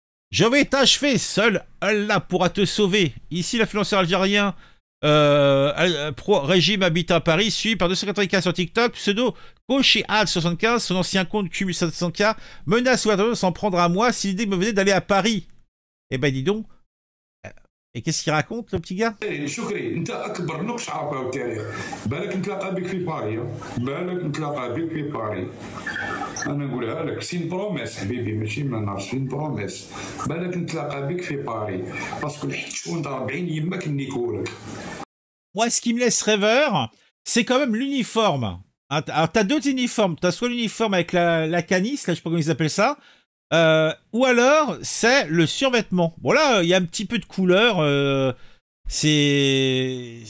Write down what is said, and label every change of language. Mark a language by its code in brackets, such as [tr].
[fr] Je vais t'achever, seul Allah pourra te sauver. Ici, l'influenceur algérien pro-régime habite à Paris, suivi par 295 sur TikTok, pseudo Kochiad75, son ancien compte cumule 700K, menace ou de s'en prendre à moi si l'idée me venait d'aller à Paris. Eh ben dis donc. Et qu'est-ce qu'il raconte, le petit gars? [ar] شكري انت اكبر نقش عرفه التاريخ بالك نتلاقى بك في باري انا نقولها لك [fr] سين بروميس [ar] حبيبي ماشي مناش سين بروميس بالك نتلاقى بك في باري باسكو الحيت شو انت 40 يماك نيكولك. [fr] Moi, ce qui me laisse rêveur, c'est quand même l'uniforme. Alors, t'as deux uniformes. T'as soit l'uniforme avec la canisse, là, je sais pas comment ils appellent ça, ou alors, c'est le survêtement. Bon, là, il y a un petit peu de couleur, c'est...